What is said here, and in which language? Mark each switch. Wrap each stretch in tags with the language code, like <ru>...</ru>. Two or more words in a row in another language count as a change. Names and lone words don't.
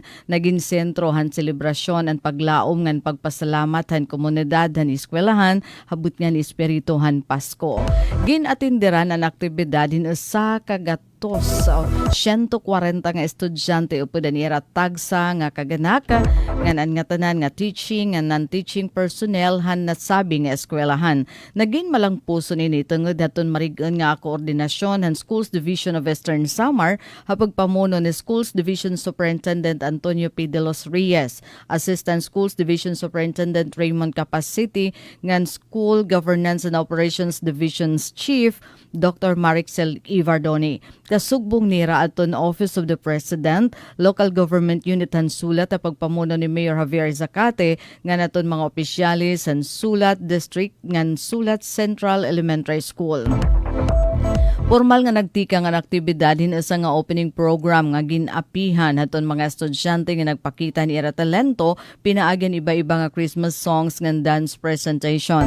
<war>Naging sentro han selebrasyon ang paglaom ngan pagpasalamat han komunidad han eskwelahan habut nga ni espiritu han Pasko. Ginatindiran ang aktibidad hin usa kagat 140 nga estudyante upod nira tagsa nga kaganaka nganan nga tanan nga</war> <en>teaching and non-teaching personnel</en> <war>han nasabi nga eskwelahan. Naging malang puso nini tungod daton marigan nga koordinasyon han Schools Division of Western Samar hapag pamuno ni Schools Division Superintendent Antonio P. De Los Reyes, Assistant Schools Division Superintendent Raymond Capacity, ngan School Governance and Operations Division's Chief Dr. Marixel Ivardoni. Kasugbong nira aton Office of the President, Local Government Unit han Sulat at pagpamuno ni Mayor Javier Zacate nga naton mga opisyalis han Sulat District ngan Sulat Central Elementary School. Formal nga nagtika nga aktibidad hinasa nga opening program nga ginapihan haton mga estudyante nga nagpakita ni ira talento pinaagyan iba-iba nga</war> <en>Christmas songs</en> <war>nga</war> <en>dance presentation.</en>